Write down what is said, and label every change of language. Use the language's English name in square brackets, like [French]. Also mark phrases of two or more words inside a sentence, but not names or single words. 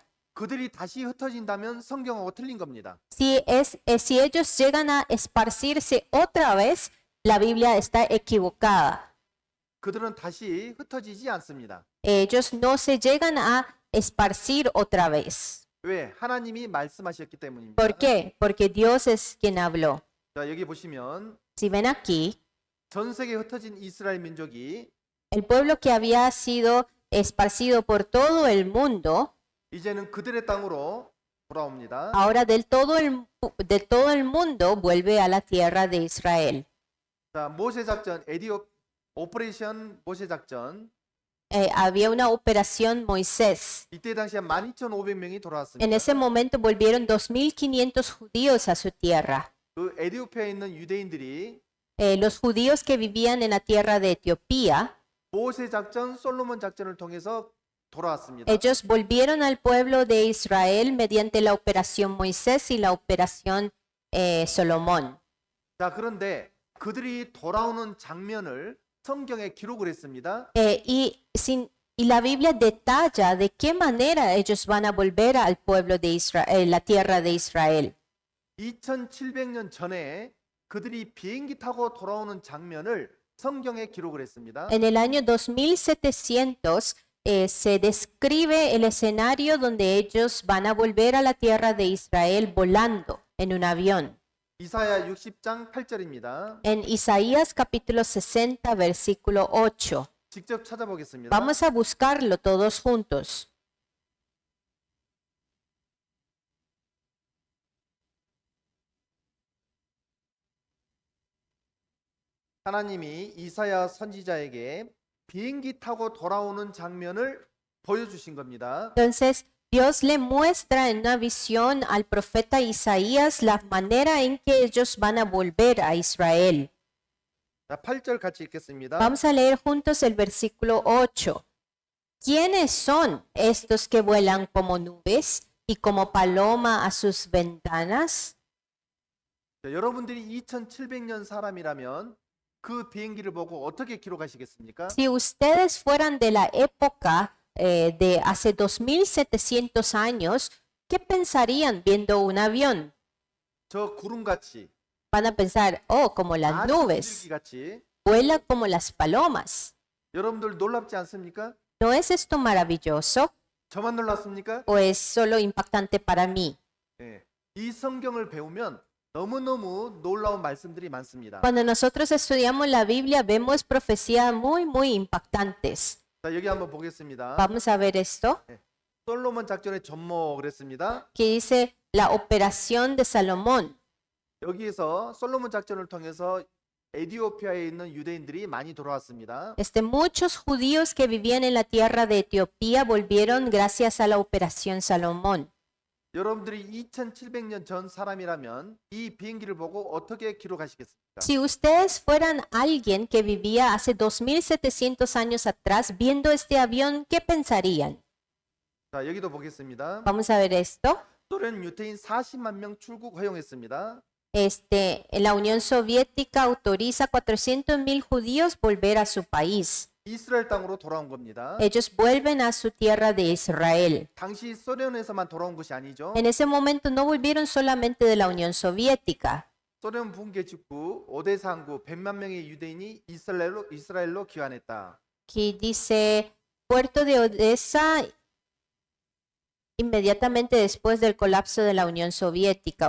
[Korean] 그들이 다시 흩어진다면 성경하고 틀린 겁니다. [Spanish] Si ellos llegan a esparcirse otra vez, la Biblia está equivocada. [Korean] 그들은 다시 흩어지지 않습니다. [Spanish] Ellos no se llegan a esparcir otra vez. [Korean] 왜? 하나님이 말씀하셨기 때문입니다. [Spanish] ¿Por qué? Porque Dios es quien habló. [Korean] 자, 여기 보시면 [Spanish] Si ven aquí, [Korean] 전 세계에 흩어진 이스라엘 민족이 [Spanish] el pueblo que había sido esparcido por todo el mundo, [Korean] 이제는 그들의 땅으로 돌아옵니다. [Spanish] ahora de todo el mundo vuelve a la tierra de Israel. [Korean] 자, 모세 작전, 오퍼레이션 모세 작전. [Spanish] Había una operación Moisés. [Korean] 이때 당시에 12,500명이 돌아왔습니다. [Spanish] En ese momento volvieron 2.500 judíos a su tierra. [Korean] 그 에티오피아에 있는 유대인들이 [Spanish] Los judíos que vivían en la tierra de Etiopía, [Korean] 모세 작전, 솔로몬 작전을 통해서 돌아왔습니다. [Spanish] ellos volvieron al pueblo de Israel mediante la operación Moisés y la operación Salomón. [Korean] 자, 그런데 그들이 돌아오는 장면을 성경에 기록을 했습니다. [Spanish] Y la Biblia detalla de qué manera ellos van a volver al pueblo de Israel, la tierra de Israel. [Korean] 2700년 전에 그들이 비행기 타고 돌아오는 장면을 성경에 기록을 했습니다. [Spanish] En el año 2700 se describe el escenario donde ellos van a volver a la tierra de Israel volando en un avión. [Korean] 이사야 60장 8절입니다. [Spanish] En Isaías capítulo 60, versículo 8. [Korean] 직접 찾아보겠습니다. [Spanish] Vamos a buscarlo todos juntos. [Korean] 하나님이 이사야 선지자에게 비행기 타고 돌아오는 장면을 보여주신 겁니다. [Spanish] Entonces, Dios le muestra en una visión al profeta Isaías la manera en que ellos van a volver a Israel. [Korean] 자, 8절 같이 읽겠습니다. [Spanish] Vamos a leer juntos el versículo 8. ¿Quiénes son estos que vuelan como nubes y como paloma a sus ventanas? [Korean] 자, 여러분들이 2700년 사람이라면 그 비행기를 보고 어떻게 기록하시겠습니까? [Spanish] Si ustedes fueran de la época de hace 2700 años, ¿qué pensarían viendo un avión? [Korean] 저 구름같이 [Spanish] Van a pensar, oh, como las [Korean] 아주 [Spanish] nubes, [Korean] 비둘기같이 [Spanish] vuela como las palomas. [Korean] 여러분들 놀랍지 않습니까? [Spanish] ¿No es esto maravilloso [Korean] 저만 놀랐습니까? [Spanish] o es solo impactante para mí? [Korean] 예. 이 성경을 배우면 너무너무 놀라운 말씀들이 많습니다. [Spanish] Cuando nosotros estudiamos la Biblia, vemos profecías muy impactantes. [Korean] 자, 여기 한번 보겠습니다. [Spanish] Vamos a ver esto, [Korean] 솔로몬 작전의 전모 그랬습니다. [Spanish] que dice la operación de Salomón. [Korean] 여기에서 솔로몬 작전을 통해서 에티오피아에 있는 유대인들이 많이 돌아왔습니다. [Spanish] Muchos judíos que vivían en la tierra de Etiopía volvieron gracias a la operación Salomón. [Korean] 여러분들이 2700년 전 사람이라면 이 비행기를 보고 어떻게 기록하시겠습니까? [Spanish] Si ustedes fueran alguien que vivía hace 2700 años atrás viendo este avión, ¿qué pensarían? [Korean] 자, 여기도 보겠습니다. [Spanish] Vamos a ver esto. [Korean] 소련 유태인 40만 명 출국 허용했습니다. [Spanish] La Unión Soviética autoriza a 400,000 judíos volver a su país. [Korean] 이스라엘 땅으로 돌아온 겁니다. [Spanish] Ellos vuelven a su tierra de Israel. [Korean] 당시 소련에서만 돌아온 것이 아니죠. [Spanish] En ese momento no volvieron solamente de la Unión Soviética. [Korean] 소련 붕괴 직후 오데사 항구 100만 명의 유대인이 이스라엘로 귀환했다. [Spanish] Aquí dice Puerto de Odessa inmediatamente después del colapso de la Unión Soviética.